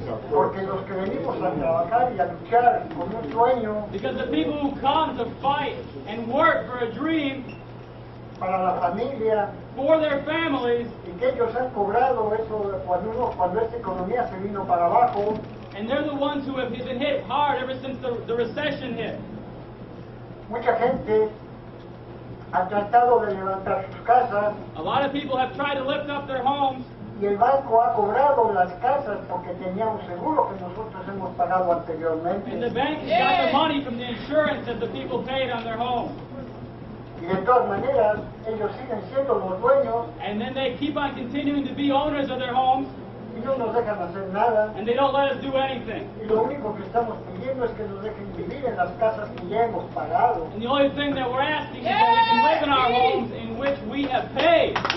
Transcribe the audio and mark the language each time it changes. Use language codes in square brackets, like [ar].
[es] Porque los que venimos a trabajar y a luchar con un sueño [en] Because the people who come to fight and work for a dream [es] para la familia [en] for their families, [es] y que ellos han cobrado eso cuando esta economía se vino para abajo, [en] and they're the ones who have been hit hard ever since the recession hit. [es] mucha gente ha tratado de levantar sus casas [en] A lot of people have tried to lift up their homes, [es] y el banco ha cobrado las casas porque tenía un seguro que nosotros hemos pagado anteriormente. [en] and the bank has got the money from the insurance that the people paid on their homes. [es] Y de todas maneras, ellos siguen siendo los dueños [en] And then they keep on continuing to be owners of their homes, [es] y no nos dejan hacer nada. [en] and they don't let us do anything. [es] Y lo único que estamos pidiendo es que nos dejen vivir en las casas que ya hemos pagado. [en] And the only thing that we're asking is that we can live in our homes in which we have paid.